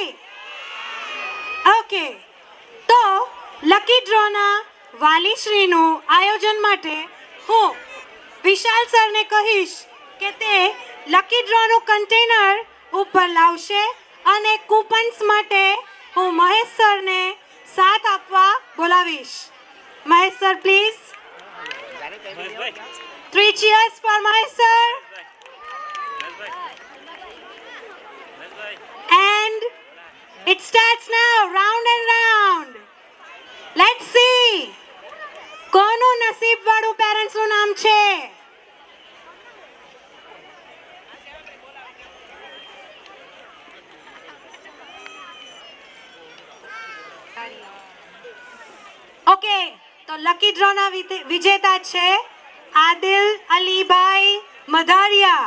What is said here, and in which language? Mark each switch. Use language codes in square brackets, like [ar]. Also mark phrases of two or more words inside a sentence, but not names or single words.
[gu] ઓકે, તો લકી ડ્રોના વાલીશ્રીનું આયોજન માટે હું વિશાલ સરને કહીશ કે તે લકી ડ્રોનું કન્ટેનર ઉપર લાવશે અને કૂપન્સ માટે હું મહેશ સરને સાથ આપવા બોલાવીશ. મહેશ સર પ્લીઝ. [en] 3 cheers for [gu] મહેશ સર. [en] And it starts now, round and round. Let's see. [gu] કોનું નસીબ વાળું પેરેન્ટ્સ નું નામ છે? ઓકે, તો [en] lucky draw [gu] ના વિજેતા છે આદિલ અલીભાઈ મધારિયા.